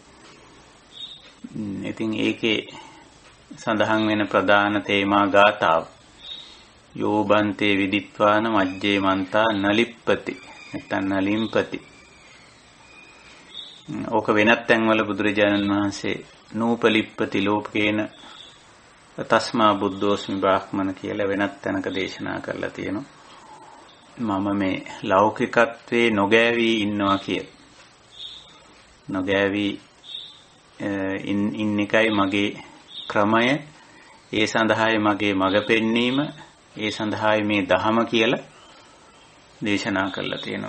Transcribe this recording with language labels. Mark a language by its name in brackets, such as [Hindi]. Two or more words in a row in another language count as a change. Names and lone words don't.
[Sinhala] ඉතින් ඒකේ සඳහන් වෙන ප්‍රධාන තේමා ගාථාව [Pali] යෝබන්තේ විදිත්වාන මජ්ජේ මන්තා නලිප්පති [Sinhala] නැත්නම් නලිම්පති. ඕක වෙනත් තැන්වල බුදුරජාණන් වහන්සේ [Pali] නූපලිප්පති ලෝකේන තස්මා බුද්ධෝස්මි බ්‍රාහ්මණ [Sinhala] කියලා වෙනත් තැනක දේශනා කරලා තියෙනවා. මම මේ ලෞකිකත්වයේ නොගෑවි ඉන්නවා කියලා. නොගෑවි ඉන්න එකයි මගේ ක්‍රමය. ඒ සඳහායි මගේ මඟ පෙන්වීම, ඒ සඳහායි මේ ධහම කියලා දේශනා කරලා තියෙනවා.